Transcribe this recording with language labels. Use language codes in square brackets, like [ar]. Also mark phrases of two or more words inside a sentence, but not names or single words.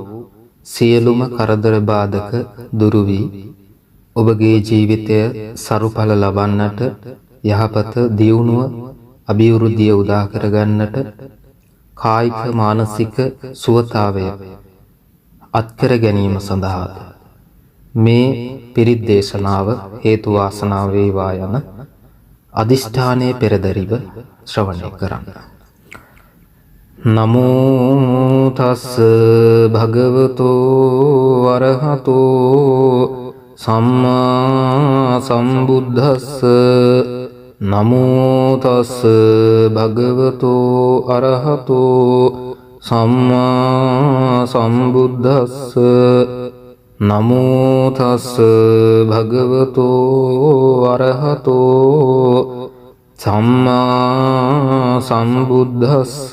[si] සියලුම කරදර බාධක දුරු වී ඔබගේ ජීවිතය සරුඵල ලබන්නට යහපත දියුණුව අභිවෘද්ධිය උදා කරගන්නට කායික මානසික සුවතාවය අත්කර ගැනීම සඳහා මේ පිරිත් දේශනාව හේතු වාසනා වේවා යන අදිෂ්ඨානයේ පෙරදරිව ශ්‍රවණය කරන්න. [pi] නමෝ තස් භගවතෝ අරහතෝ සම්මා සම්බුද්දස්ස නමෝ තස් භගවතෝ අරහතෝ සම්මා සම්බුද්දස්ස නමෝ තස් භගවතෝ අරහතෝ සම්මා සම්බුද්දස්ස